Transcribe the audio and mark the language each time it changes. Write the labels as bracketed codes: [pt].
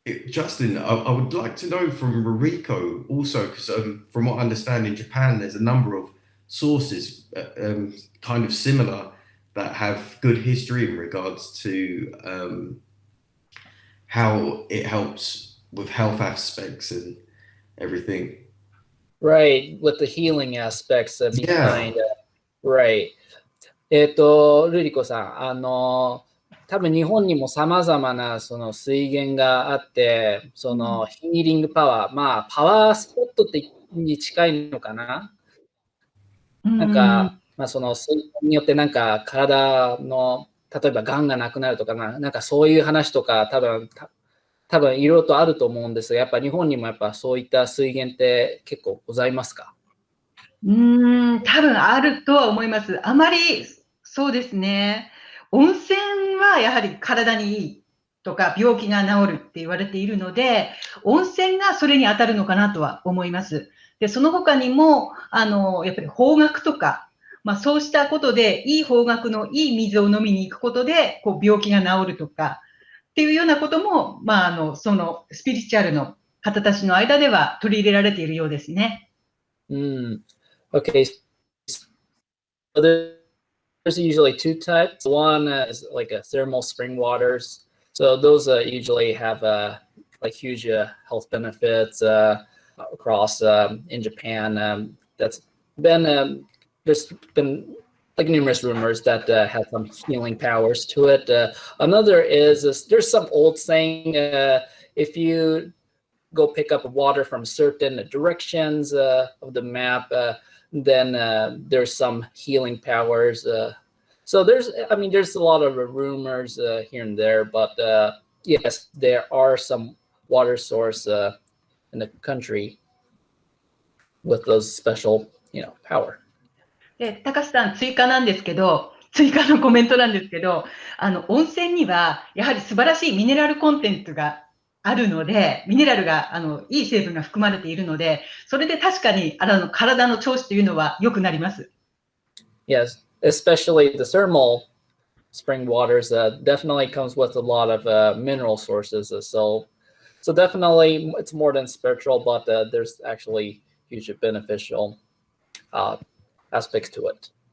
[en] Justin, I would like to know from Ruriko also, because from what I understand in Japan, there's a number of sources kind of similar that have good history in regards to how it helps with health aspects and everything. Right, with the healing aspects behind Yeah. Right. [ja] ルリコさん、多分日本にも様々なその水源があって、そのヒーリングパワー、まあパワースポットに近いのかな。なんか、まあその水源によってなんか体の、例えば癌がなくなるとかなんかそういう話とか多分いろいろとあると思うんですが、やっぱ日本にもやっぱそういった水源って結構ございますか？多分あるとは思います。あまりそうですね。温泉はやはり体にいいとか病気が治るって言われているので、温泉がそれに当たるのかなとは思います。で、その他にも、やっぱり方角とか、まあそうしたことで、いい方角のいい水を飲みに行くことで、こう病気が治るとか、っていうようなことも、まあそのスピリチュアルの方たちの間では取り入れられているようですね。 [en] Okay. So there's usually two types. One is like a thermal spring waters. So those usually have like huge health benefits across in Japan. That's been there's been like numerous rumors that have some healing powers to it. Another is there's some old saying if you go pick up water from certain directions of the map, then there's some healing powers. So there's a lot of rumors here and there, but yes, there are some water source in the country with those special, power. [ja] で、高橋さん、追加のコメントなんですけど、温泉にはやはり素晴らしいミネラルコンテンツがあるので、ミネラルが、いい成分が含まれているので、それで確かに、体の調子というのは良くなります。 [en] Yes, especially the thermal spring waters definitely comes with a lot of mineral sources. So definitely it's more than spiritual, but there's actually huge beneficial aspects to it.